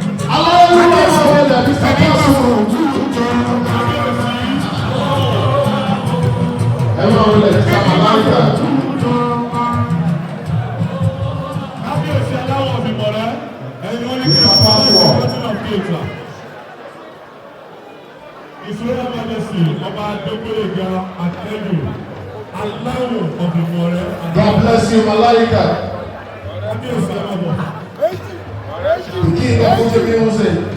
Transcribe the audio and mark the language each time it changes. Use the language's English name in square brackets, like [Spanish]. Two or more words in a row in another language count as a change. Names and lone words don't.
[English] Hallelujah, Mister Pastor. [Yoruba] Ẹ máa wọlé, Mister Malaika. Kábíyèsí aláwọ̀ mi mọ̀lẹ́, ẹ̀yin wọn ní kí n bá wọ̀. [English] His Royal Majesty, Ọba Adégbóyèga Àtẹ́lù, aláwọ̀ of Ìmọ̀lẹ́. God bless you, Malaika. [Yoruba] Kábíyèsí aláwọ̀. [English] The king of Fuji music.